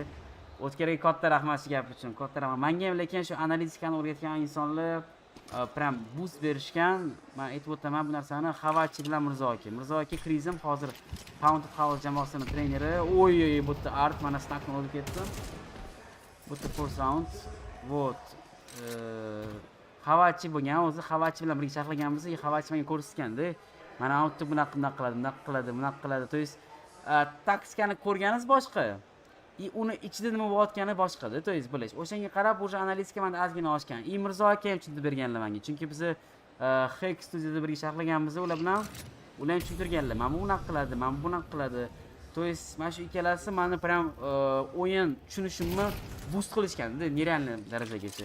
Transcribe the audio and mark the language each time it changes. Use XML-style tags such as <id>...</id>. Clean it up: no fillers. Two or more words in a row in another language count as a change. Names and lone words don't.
<uz>O'tkarga katta rahmat shu gap uchun. Katta rahmat. Menga ham lekin shu analitikani o'rgatgan insonlar prям boost berishgan. Men aytib o'taman bu narsani. Xavachi bilan Mirzo aka krizim hozir Pounded House jamoasining treneri. Oy, bu yerda Art mana snackni olib ketdi. Bu yerda</uz> <en>first round.</en> <ru>Вот.</ru> <uz>Xavachi bo'lgan, o'zi Xavachi bilan birga sharhlaganmiz. Xavachi menga ko'rsatganda, mana outda bunaqa qiladi.</uz> <ru>То есть</ru> <uz>taktikani ko'rganingiz boshqa. Uni ichida nima bo'layotgani boshqa-da,</uz> <ru>to есть</ru> <uz>bilish. O'shanga qarab o'sha analitika menda ozgina oshgan. Mirzo aka ham tushuntirib berganlar menga. Chunki biz Hack studiyada birga sharhlaganmiz, ular bilan ular ham tushuntirganlar. Mana bu bunaqa qiladi, mana bu bunaqa qiladi.</uz> <ru>To есть</ru> <uz>mana shu ikkalasi meni prям o'yin tushunishimni boost qilishgan-da, nerealniy darajagacha.</uz>